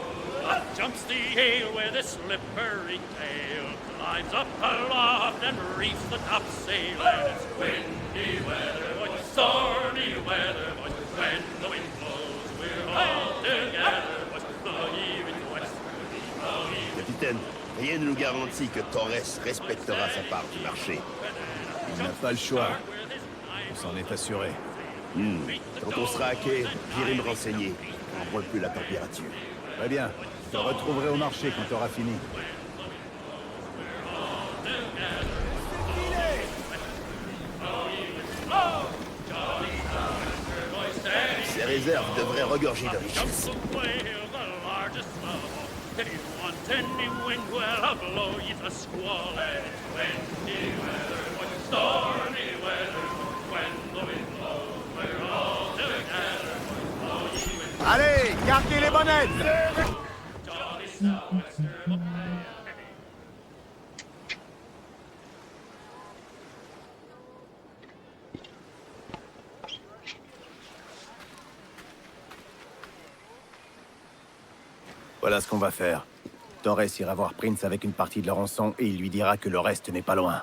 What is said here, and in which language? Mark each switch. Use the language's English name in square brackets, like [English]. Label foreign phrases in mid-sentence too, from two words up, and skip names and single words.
[English] Up jumps the Hale with a slippery tail, climbs up aloft and reefs the topsail. And it's windy weather, boys, stormy weather, boys, when the wind blows, we're all together. Boys, blow ye wind westerly, blow ye wind. [French] Capitaine, rien ne nous garantit que Torres respectera sa part du marché. Il n'a pas le choix. On s'en est assuré. Quand on sera à quai, j'irai me renseigner. On ne plus la température. Très bien. Je te retrouverai au marché quand tu auras fini. Ces réserves devraient regorger de richesses. [English] Jumps the whale, the largest of all. If you want any wind, well, I'll blow you the squall. And it's windy weather, boys, stormy weather, boys, when the wind blows, we're all together. Boys, blow ye wind. [French] Allez, gardez les bonnettes! [English] Jolly sou'wester, boys. [French] Voilà ce qu'on va faire. Torres ira voir Prince avec une partie de la rançon et il lui dira que le reste n'est pas loin.